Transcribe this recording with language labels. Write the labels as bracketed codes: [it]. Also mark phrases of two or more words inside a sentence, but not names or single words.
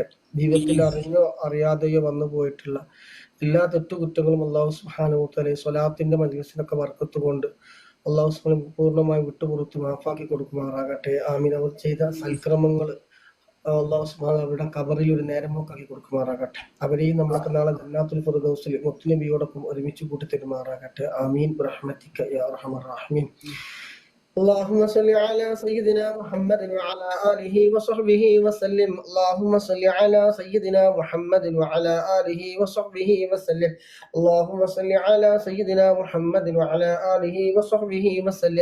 [ml] ജീവിതത്തിൽ അറിഞ്ഞോ അറിയാതെയോ വന്നു പോയിട്ടുള്ള എല്ലാ തെറ്റുകുറ്റങ്ങളും [ar] الله سبحانه وتعالى [ml] സ്വലാത്തിന്റെ മജ്ലിസിലൊക്കെ ബർക്കത്ത് കൊണ്ട് [ar] الله سبحانه [ml] പൂർണ്ണമായി വിട്ടുപുറത്ത് മാഫാക്കി കൊടുക്കുമാറാകട്ടെ. ആമീൻ. അവർ ചെയ്ത സൽക്രമങ്ങൾ [ar] الله سبحانه [ml] അവരുടെ ഖബറിൽ ഒരു നേരമൊക്കാക്കി കൊടുക്കുമാറാകട്ടെ. അവരെയും നമ്മളൊക്കെ നാളെ ജന്നാത്തുൽ ഫിർദൗസിൽ മുത്തുനബിയോടൊപ്പം ഒരുമിച്ച് കൂട്ടിത്തരുമാറാകട്ടെ. [ar] آمين برحمتك يا أرحم الراحمين. اللهم صل على سيدنا محمد وعلى آله وصحبه وسلم. اللهم صل على سيدنا محمد وعلى آله وصحبه وسلم. اللهم صل على سيدنا محمد وعلى آله وصحبه وسلم.